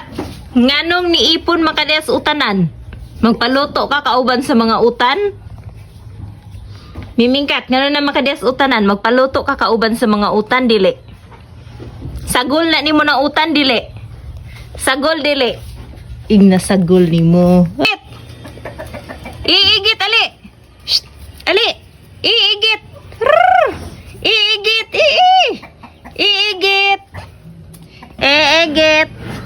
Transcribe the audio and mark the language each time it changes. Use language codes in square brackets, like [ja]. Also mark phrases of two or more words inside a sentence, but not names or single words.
[ceb] Nganong niipon makadiyas utanan? Magpaluto ka kauban sa mga utan? Mimingkat, ngano na makadiyas utanan? Magpaluto ka kauban sa mga utan, dili? Sagol na ni mo na utan, dili? Sagol, dili? Igna sagol ni mo. Iigit, ali! Shh! Ali! Iigit! Iigit! Iigit! Iigit!